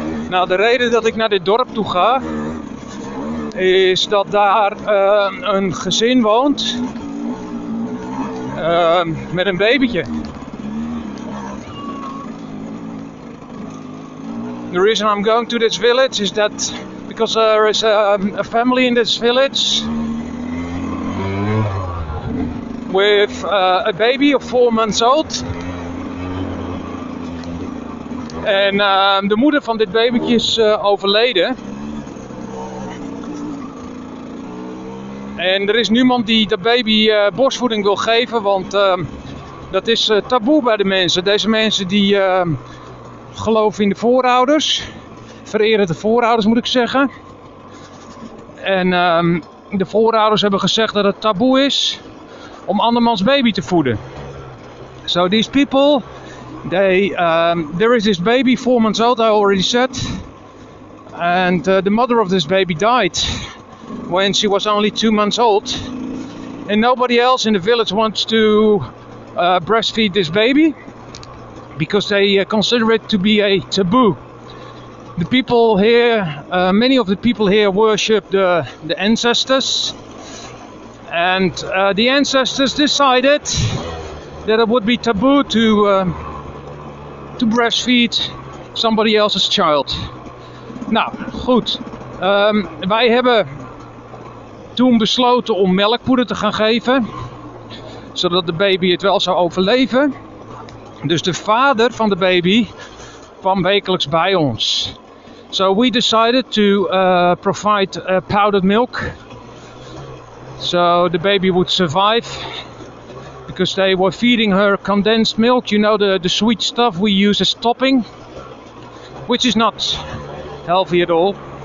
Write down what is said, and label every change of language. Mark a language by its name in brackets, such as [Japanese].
[Dutch] Nou, de reden dat ik naar dit dorp toe ga is dat daar een gezin woont met een babytje. [English] The reason I'm going to this village is that because there is a family in this village with a baby of 4 months old. [Dutch] En de moeder van dit babytje is overleden. En er is niemand die de baby borstvoeding wil geven, want dat is taboe bij de mensen. Deze mensen die geloven in de voorouders, vereren de voorouders moet ik zeggen. En de voorouders hebben gezegd dat het taboe is om andermans baby te voeden. [English] So these people, there is this baby 4 months old, I already said, and the mother of this baby died when she was only 2 months old, and nobody else in the village wants to breastfeed this baby because they consider it to be a taboo. The people here, many of the people here worship the ancestors, and the ancestors decided that it would be taboo to breastfeed somebody else's child. [Dutch] Nou, goed. Wij hebben toen besloten om melkpoeder te gaan geven, zodat de baby het wel zou overleven. Dus de vader van de baby kwam wekelijks bij ons. [English] So we decided to provide powdered milk, so the baby would survive. Because they were feeding her condensed milk, you know, the sweet stuff we use as topping, which is not healthy at all.